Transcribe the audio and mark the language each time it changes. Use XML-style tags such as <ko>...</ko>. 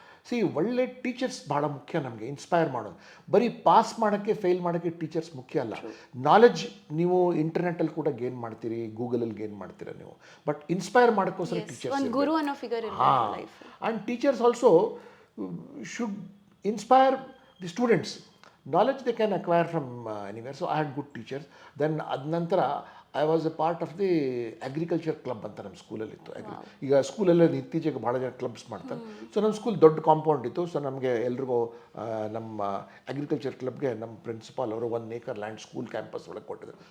<kn>C, ಒಳ್ಳೆ teachers ಭಾಳ ಮುಖ್ಯ ನಮಗೆ, ಇನ್ಸ್ಪೈರ್ ಮಾಡೋದು. ಬರೀ ಪಾಸ್ ಮಾಡೋಕ್ಕೆ ಫೇಲ್ ಮಾಡೋಕ್ಕೆ ಟೀಚರ್ಸ್ ಮುಖ್ಯ ಅಲ್ಲ. ನಾಲೆಡ್ಜ್ ನೀವು ಇಂಟರ್ನೆಟ್ಟಲ್ಲಿ ಕೂಡ ಗೇನ್ ಮಾಡ್ತೀರಿ, ಗೂಗಲಲ್ಲಿ ಗೇನ್ ಮಾಡ್ತೀರಾ ನೀವು, ಬಟ್ ಇನ್ಸ್ಪೈರ್ ಮಾಡೋಕ್ಕೋಸ್ಕರ ಟೀಚರ್ಸ್. ಒಂದು ಗುರು ಅನ್ನೋ ಫಿಗರ್ ಹಾಂ.</kn> <en>And teachers also should inspire the students. Knowledge they can acquire from anywhere. So I had good teachers. Then</en> <kn>ಅದ ನಂತರ</kn> <en>I was a part of the agriculture club</en> <kn>ಅಂತ ನಮ್ಮ ಸ್ಕೂಲಲ್ಲಿ ಇತ್ತು. ಈಗ ಸ್ಕೂಲಲ್ಲಿ ಇತ್ತೀಚೆಗೆ ಭಾಳ ಜನ ಕ್ಲಬ್ಸ್ ಮಾಡ್ತಾರೆ. ಸೊ ನಮ್ಮ ಸ್ಕೂಲ್ ದೊಡ್ಡ ಕಾಂಪೌಂಡ್ ಇತ್ತು. ಸೊ ನಮಗೆ ಎಲ್ರಿಗೂ ನಮ್ಮ ಅಗ್ರಿಕಲ್ಚರ್ ಕ್ಲಬ್ಗೆ ನಮ್ಮ ಪ್ರಿನ್ಸಿಪಾಲ್ ಅವರು 1 acre ಲ್ಯಾಂಡ್ ಸ್ಕೂಲ್ ಕ್ಯಾಂಪಸ್ ಒಳಗೆ ಕೊಟ್ಟಿದ್ರು.</kn>